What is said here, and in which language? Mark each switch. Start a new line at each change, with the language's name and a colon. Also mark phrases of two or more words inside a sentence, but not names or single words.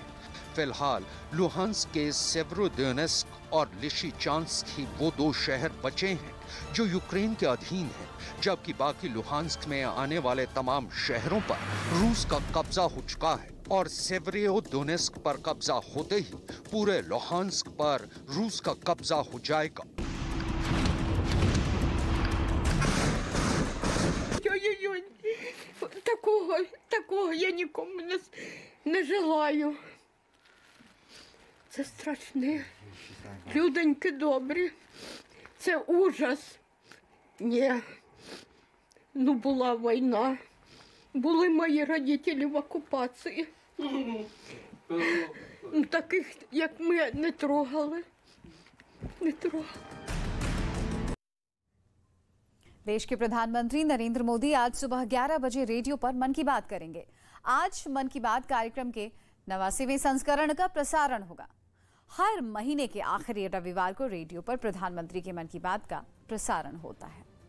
Hindi: फिलहाल लुहांस्क के सेवेरोडोनेस्क और लिसिचांस्क ही वो 2 शहर बचे हैं जो यूक्रेन के अधीन हैं, जबकि बाकी लुहांस्क में आने वाले तमाम शहरों पर रूस का कब्जा हो चुका है और सेवेरोडोनेस्क पर कब्जा होते ही पूरे लुहांस्क पर रूस का कब्जा हो जाएगा।
Ukrainian: Ой-ой-ой, такого я нікому не желаю. Це страшне. Людоньки добрі. Це ужас. Ні. Ну, була війна. Були мої родителі в окупації. Таких, як ми, не трогали. Не трогали.
Hindi: देश के प्रधानमंत्री नरेंद्र मोदी आज सुबह 11 बजे रेडियो पर मन की बात करेंगे। आज मन की बात कार्यक्रम के 89वें संस्करण का प्रसारण होगा। हर महीने के आखिरी रविवार को रेडियो पर प्रधानमंत्री के मन की बात का प्रसारण होता है।